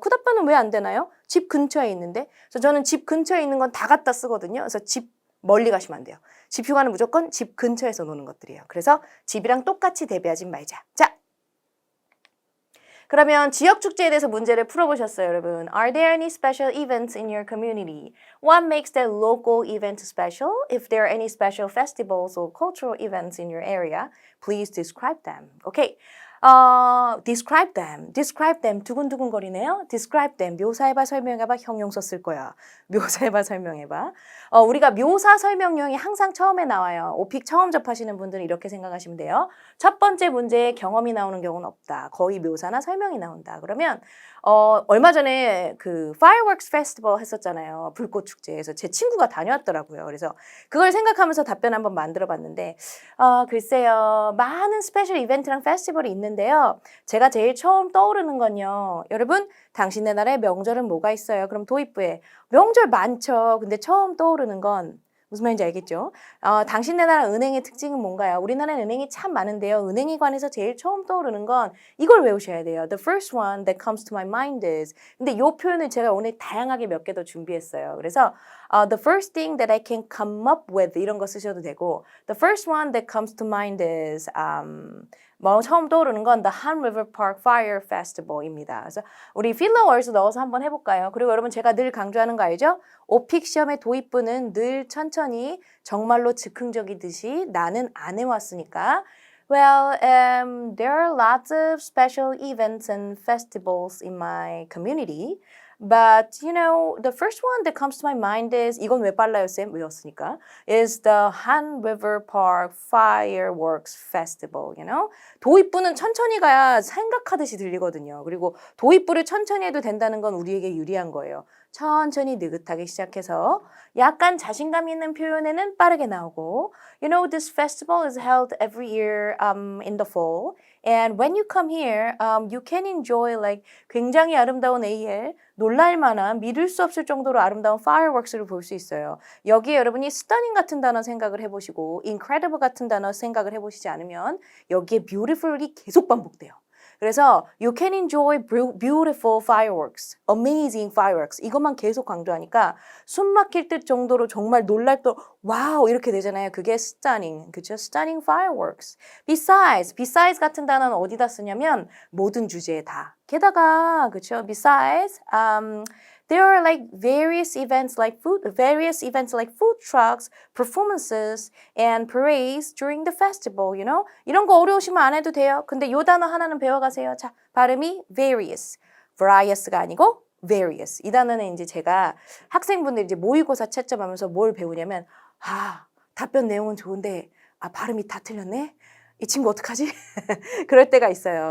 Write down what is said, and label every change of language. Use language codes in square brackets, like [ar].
[ko] 큰 아빠는 왜 안 되나요? 집 근처에 있는데. 그래서 저는 집 근처에 있는 건 다 갖다 쓰거든요. 그래서 집 멀리 가시면 안 돼요. 집 휴가는 무조건 집 근처에서 노는 것들이에요. 그래서 집이랑 똑같이 대비하지 말자. 자, 그러면 지역 축제에 대해서 문제를 풀어보셨어요, 여러분. [en] Are there any special events in your community? What makes that local event special? If there are any special festivals or cultural events in your area, please describe them. Okay. Describe them. Describe them. [ko] 두근두근거리네요. [en] Describe them. [ko] 묘사해봐, 설명해봐. 형용사 쓸 거야. 묘사해봐, 설명해봐. 우리가 묘사 설명형이 항상 처음에 나와요. 오픽 처음 접하시는 분들은 이렇게 생각하시면 돼요. 첫 번째 문제에 경험이 나오는 경우는 없다. 거의 묘사나 설명이 나온다. 그러면 얼마 전에 그 Fireworks Festival 했었잖아요. 불꽃 축제에서 제 친구가 다녀왔더라고요. 그래서 그걸 생각하면서 답변 한번 만들어 봤는데 글쎄요. 많은 스페셜 이벤트랑 페스티벌이 있는데요. 제가 제일 처음 떠오르는 건요. 여러분, 당신네 나라에 명절은 뭐가 있어요? 그럼 도입부에 명절 많죠. 근데 처음 떠오르는 건 무슨 말인지 알겠죠? 당신네 나라 은행의 특징은 뭔가요? 우리나라는 은행이 참 많은데요. 은행에 관해서 제일 처음 떠오르는 건 이걸 외우셔야 돼요. [en] The first one that comes to my mind is. [ko] 근데 이 표현을 제가 오늘 다양하게 몇 개 더 준비했어요. 그래서 [en] the first thing that I can come up with [ko] 이런 거 쓰셔도 되고 [en] the first one that comes to mind is [ko] 처음 떠오르는 건 [en] The Han River Park Fire Festival입니다. [ko] 그래서 우리 필러 월드 넣어서 한번 해볼까요? 그리고 여러분 제가 늘 강조하는 거 알죠? 오픽 시험의 도입부는 늘 천천히 정말로 즉흥적이듯이 나는 안 해왔으니까 [en] Well, there are lots of special events and festivals in my community. But, you know, the first one that comes to my mind is, [ko] 이건 왜 빨라요, 쌤? 외웠으니까. [en] Is the Han River Park Fireworks Festival, you know? [ko] 도입부는 천천히 가야 생각하듯이 들리거든요. 그리고 도입부를 천천히 해도 된다는 건 우리에게 유리한 거예요. 천천히 느긋하게 시작해서 약간 자신감 있는 표현에는 빠르게 나오고 [en] You know, this festival is held every year in the fall. And when you come here, you can enjoy like [ko] 굉장히 아름다운 AL, 놀랄만한 믿을 수 없을 정도로 아름다운 fireworks를 볼 수 있어요. 여기에 여러분이 stunning 같은 단어 생각을 해보시고 incredible 같은 단어 생각을 해보시지 않으면 여기에 beautiful이 계속 반복돼요. 그래서 [en] you can enjoy beautiful fireworks, amazing fireworks [ko] 이것만 계속 강조하니까 숨 막힐 듯 정도로 정말 놀랄 또 와우 이렇게 되잖아요. 그게 stunning, 그렇죠? [en] Stunning fireworks. [ko] Besides 같은 단어는 어디다 쓰냐면 모든 주제에 다. 게다가 그렇죠? [en] Besides, there are like various events like food trucks, performances, and parades during the festival, you know? [ko] 이런 거 어려우시면 안 해도 돼요. 근데 요 단어 하나는 배워가세요. 자, 발음이 various, various가 아니고 various. 이 단어는 이제 제가 학생분들 이제 모의고사 채점하면서 뭘 배우냐면, 답변 내용은 좋은데, 발음이 다 틀렸네? 이 친구 어떡하지? 그럴 때가 있어요.